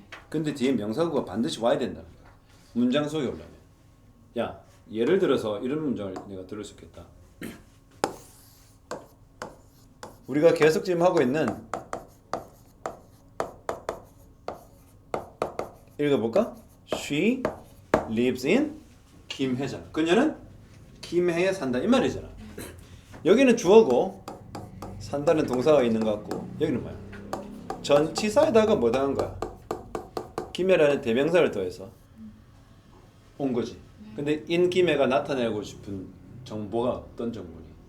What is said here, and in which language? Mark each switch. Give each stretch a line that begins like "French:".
Korean: 근데 뒤에 명사구가 반드시 와야 된다는 거야. 문장 속에 오려면. 야, 예를 들어서 이런 문장을 내가 들을 수 있겠다. 우리가 계속 지금 하고 있는 읽어볼까?
English: She lives in 김해잖아.
Korean: 그녀는 김해에 산다 이 말이잖아. 여기는 주어고 산다는 동사가 있는 것 같고 여기는 뭐야? 전치사에다가 뭐 당한 거야? 김해라는 대명사를 더해서 온 거지. 근데 in 김해가 나타내고 싶은 정보가 어떤 정보니?